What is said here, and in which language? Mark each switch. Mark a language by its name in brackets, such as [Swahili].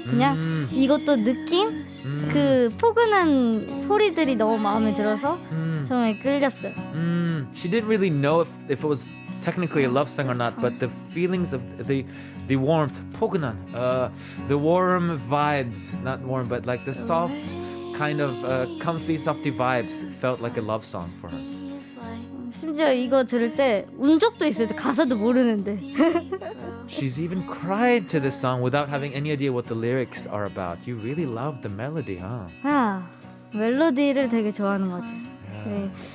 [Korean] 그냥 이것도 느낌? 그 포근한 소리들이 너무 마음에 들어서 처음에 끌렸어요. [English] She didn't really know if it was technically a love song or not, but the feelings of the warmth, 포근한, the warm vibes, not warm, but like the soft kind of comfy, softy vibes felt like a love song for her. [Korean] 심지어 이거 들을 때 운 적도 있어요. 가사도 모르는데. [English] She's even cried to this song without having any idea what the lyrics are about. You really love the melody, huh? [Korean] 아, 멜로디를 되게 좋아하는 것 같아요. 네.